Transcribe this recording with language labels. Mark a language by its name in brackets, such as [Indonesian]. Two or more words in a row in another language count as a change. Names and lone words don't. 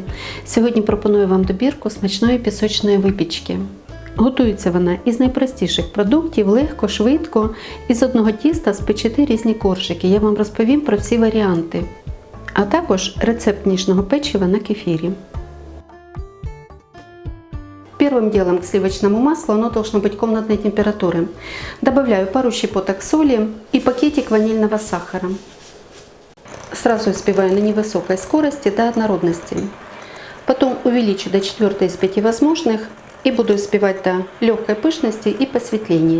[Ukrainian] Сьогодні пропоную вам добірку смачної пісочної випічки. Готується вона із найпростіших продуктів, легко, швидко, із одного тіста спечете різні коржики. Я вам розповім про всі варіанти, а також рецепт ніжного печива на кефірі. [Russian] Первым делом к сливочному маслу оно должно быть комнатной температуры. Добавляю пару щепоток соли и пакетик ванильного сахара. Сразу взбиваю на невысокой скорости до однородности. Потом увеличу до 4 из 5 возможных и буду взбивать до легкой пышности и посветления.